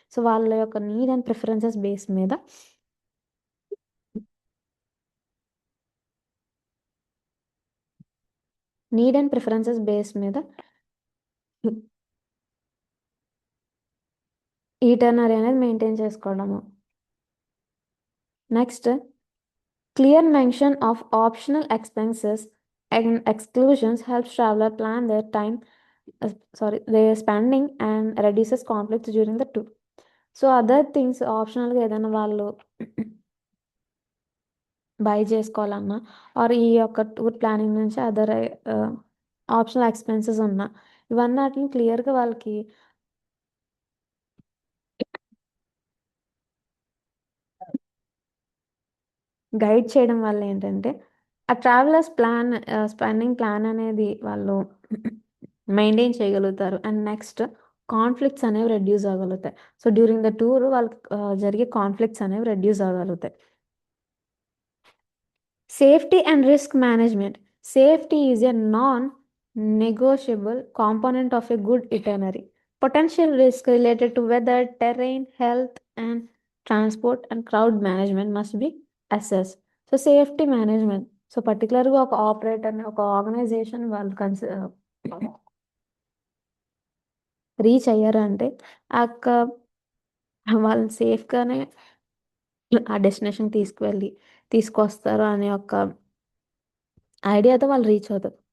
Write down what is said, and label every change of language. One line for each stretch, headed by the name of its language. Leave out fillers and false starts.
Telugu: So వాళ్ళ యొక్క need and preferences base మీద నీడ్ అండ్ ప్రిఫరెన్సెస్ బేస్ మీద ఈ టర్నరీ అనేది మెయింటైన్ చేసుకోవడము.
English: Next clear mention of optional expenses and exclusions helps traveler plan their time, their spending and reduces conflicts during the tour.
Telugu: So other things ఆప్షనల్గా ఏదైనా వాళ్ళు by చేసుకోవాలన్నా are ఈ యొక్క tour planning నుంచి అదర్ ఆప్షనల్ ఎక్స్పెన్సెస్ ఉన్నా ఇవన్నీ వాటిని క్లియర్గా వాళ్ళకి గైడ్ చేయడం వల్ల ఏంటంటే ఆ ట్రావెలర్స్ ప్లాన్ స్పెండింగ్ ప్లాన్ అనేది వాళ్ళు మెయింటైన్ చేయగలుగుతారు. అండ్ నెక్స్ట్ కాన్ఫ్లిక్ట్స్ అనేవి reduce అవ్వగలుగుతాయి. So during the tour వాళ్ళకి జరిగే కాన్ఫ్లిక్ట్స్ అనేవి reduce అవ్వగలుగుతాయి.
English: Safety and risk management. Safety is a non-negotiable component of a good itinerary. Potential risk related to weather, terrain, health, and transport and crowd management must be assessed. So safety management. So particularly
Telugu: ఒక operator ఒక organisation వాళ్ళు reach అయ్యారు అంటే ఆ వాళ్ళు సేఫ్గానే ఆ destination తీసుకొస్తారు అనే ఒక ఐడియాతో వాళ్ళు రీచ్ అవుతారు.